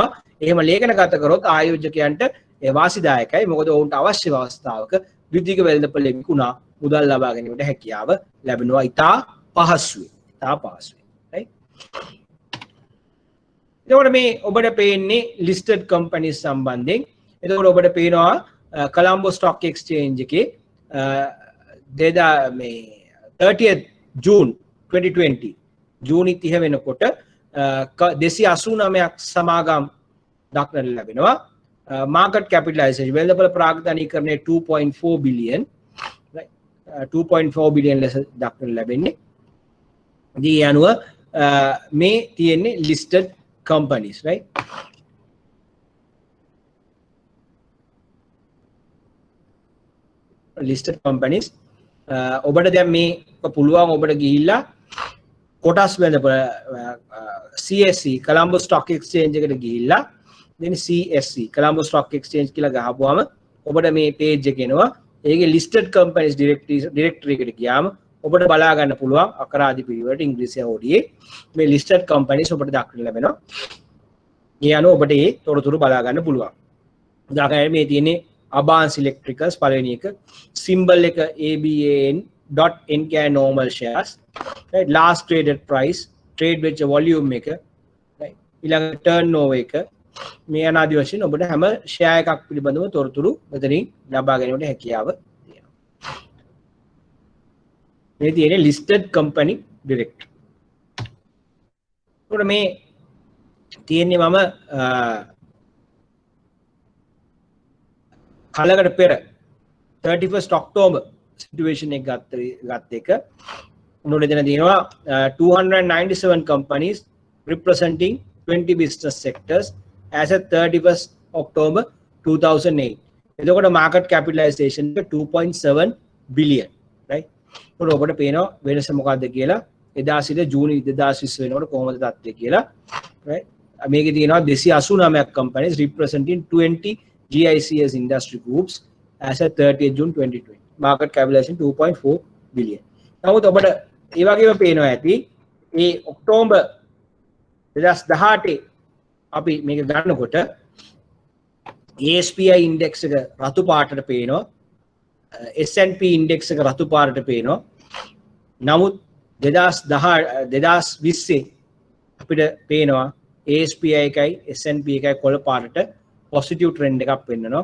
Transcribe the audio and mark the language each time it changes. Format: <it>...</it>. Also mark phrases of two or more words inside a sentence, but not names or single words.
<si>එහෙම ලේඛනගත කරොත් ආයෝජකයන්ට ඒ වාසිදායකයි. මොකද ඔවුන්ට අවශ්‍ය අවස්ථාවක ද්විතීයික වෙළඳපොලේ විකුණා මුදල් ලබා ගැනීමට හැකියාව ලැබෙනවා. ඉතා පහසුයි. right? එතකොට මේ ඔබට පේන්නේ</si> <en>listed companies</en> <si>සම්බන්ධයෙන්. එතකොට ඔබට පේනවා කොලම්බෝ ස්ටොක් එක්ස්චේන්ජ් එකේ 30th June 2020 ජූනි 30 වෙනකොට 289ක් සමාගම් දක්නට ලැබෙනවා.</si> <en>market capitalization</en> <si>වෙළඳපොළ ප්‍රාග්ධනීකරණය 2.4 බිලියන් 2.4 බිලියන් ලෙස දක්නට ලැබෙන්නේ. දී අනුව මේ තියෙන්නේ</si> <en>listed companies,</en> <si>right?</si> <en>listed companies</en> <si>ඔබට දැන් මේ පුළුවන් ඔබට ගිහිල්ලා කොටස් වෙළඳපොළ CSE කොලම්බෝ ස්ටොක් එක්ස්චේන්ජ් එකට ගිහිල්ලා then CSE කොලම්බෝ ස්ටොක් එක්ස්චේන්ජ් කියලා ගහපුවාම ඔබට මේ page එක එනවා. ඒකේ</si> <en>listed companies directory</en> <si>එකට ගියාම ඔබට බලා ගන්න පුළුවන් අකරාදි පිළිවෙලට ඉංග්‍රීසි හෝඩියේ මේ</si> <en>listed companies</en> <si>ඔබට දක්වන්න ලැබෙනවා. ඒ අනුව ඔබට ඒ තොරතුරු බලා ගන්න පුළුවන්. උදාහරණයක් මේ තියෙන්නේ Abans Electricals පළවෙනි එක symbol එක ABAN.NK</si> <en>normal shares,</en> <si>right?</si> <en>Last traded price, trade වෙච්ච volume එක, right?</en> <si>ඊළඟ turnover එක මේ අනාදි වශයෙන් ඔබට හැම ෂෙයා එකක් පිළිබඳව තොරතුරු මෙතනින් ලබා ගැනීමට හැකියාව තියෙනවා. මේ තියෙන්නේ</si> <en>listed company directory.</en> <si>ඒකට මේ තියෙන්නේ මම කලකට පෙර</si> <en>31st October situation</en> <si>එක ගත්ත එක උනෝඩ දෙන තියෙනවා</si> <en>297 companies representing 20 business sectors as at 31st October 2008.</en> <si>එතකොට</si> <en>market capitalization</en> <si>එක 2.7 billion, right? උනෝඩ ඔබට පේනවා වෙනස මොකක්ද කියලා එදා සිට ජූනි 2020 වෙනකොට කොහොමද තත්ත්වය කියලා, right? මේකේ තියෙනවා 289ක්</si> <en>companies representing 20 GICS industry groups as at 30th June 2020. Market capitalization 2.4 billion.</en> <si>නමුත් ඔබට ඒ වගේම පේනවා ඇති මේ ඔක්තෝබර් 2018 අපි මේක ගන්නකොට</si> <en>ASPI index</en> <si>එක රතු පාටට පේනවා,</si> <en>S&P index</en> <si>එක රතු පාටට පේනවා. නමුත් 2020 අපිට පේනවා ASPI එකයි S&P එකයි කොළ පාටට</si> <en>positive trend</en> <si>එකක් පෙන්නනවා.</si>